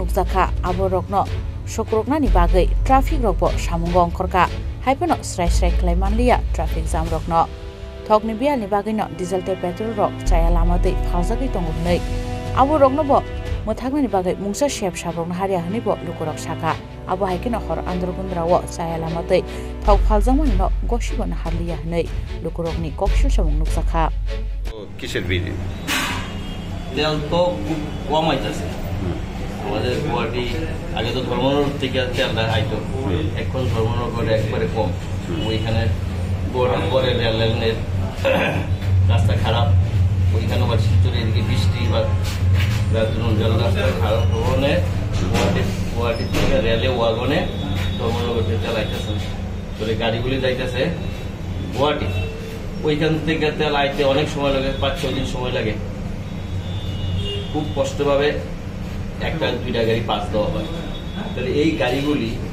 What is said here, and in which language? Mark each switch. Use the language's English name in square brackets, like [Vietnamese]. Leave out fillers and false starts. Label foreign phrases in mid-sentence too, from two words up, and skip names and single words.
[Kok Borok] nukjaka aborokno sokroknani bagai traffic rokbo samungo ongkorka haipeno srai srai klaimanliya [English] traffic jam [Kok Borok] rokno Thokni bialni bagino diesel te petrol rok chaya lamatei phajagoi tongnai abo rokno bo mothaknani bagai mungsa shep sabrokno haria hni bo lukurok saka abo haikino hor androgundrawo chaya lamatei thok phaljangmani no gosibona harliya hnai lukurokni kokshil samung nuksakha [Bangla] কিসের বিধি তেল তো কম আইতাছে আমাদের গুয়াহাটি আগে তো ধর্মনগর থেকে তেলটা আইতো এখন ধর্মনগরে একবারে কম ওইখানে পরে রেল লাইনের রাস্তা খারাপ ওইখানে আবার শিলচরের এদিকে বৃষ্টি বা জল রাস্তা খারাপ হওয়ানে গুয়াহাটি থেকে রেলে ওয়াগনে ধর্মনগরে তেল আইতেছে তোর গাড়িগুলি যাইতেছে গুয়াহাটি ওইখান থেকে তেল আইতে অনেক সময় লাগে 5-6 দিন সময় লাগে খুব কষ্টভাবে একটা দুইটা গাড়ি পাস দেওয়া হয় তাহলে এই গাড়িগুলি